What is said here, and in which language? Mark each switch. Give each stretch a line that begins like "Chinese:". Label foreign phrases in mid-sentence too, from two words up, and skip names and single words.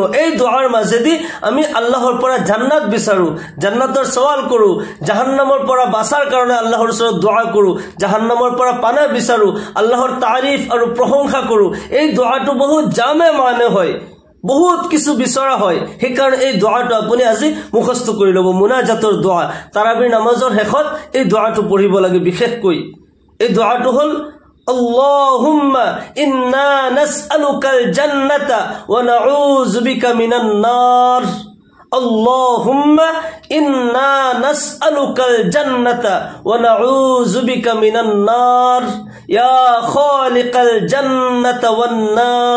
Assamese: এই দোয়াৰ মাজেদি আমি আল্লাহৰ পৰা জান্নাত বিচাৰো, জান্নাতৰ সৱাল কৰো, জাহান্নামৰ পৰা বাচাৰ কাৰণে আল্লাহৰ ওচৰত দোয়া কৰো, জাহান্নামৰ পৰা পানা বিচাৰো, আল্লাহৰ তাৰিফ আৰু প্ৰশংসা কৰো। এই দোয়াটো বহুত জামে মানে হয়, বহুত কিছু বিচৰা হয়। সেইকাৰণে এই দোয়াটো আপুনি আজি মুখস্থ কৰি ল'ব। মুনাজাতৰ দোয়া তাৰাবিৰ নামাজৰ শেষত এই দোয়াটো পঢ়িব লাগে বিশেষকৈ। এই দোয়াটো হ'ল
Arabic: اللهم إنا نسألك الجنة ونعوذ بك من النار. اللهم إنا نسألك الجنة ونعوذ بك من النار يا خالق الجنة والنار